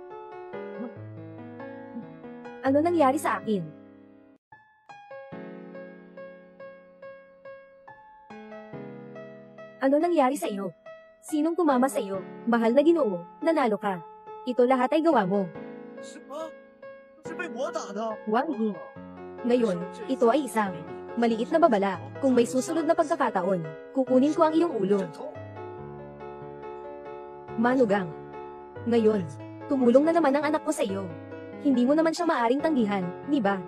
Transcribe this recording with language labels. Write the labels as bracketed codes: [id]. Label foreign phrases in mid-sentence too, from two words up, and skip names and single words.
[tl] Ano nangyari sa akin? Ano nangyari sa iyo? Sinong tumama sa iyo? Mahal na Ginoo, nanalo ka. Ito lahat ay gawa mo. [zh] 什么？是被我打的？ [tl] Wang Yi. Ngayon, ito ay isang maliit na babala. Kung may susunod na pagkakataon, kukunin ko ang iyong ulo. Manugang. Ngayon, tumulong na naman ang anak ko sa iyo. Hindi mo naman siya maaring tanggihan, di ba?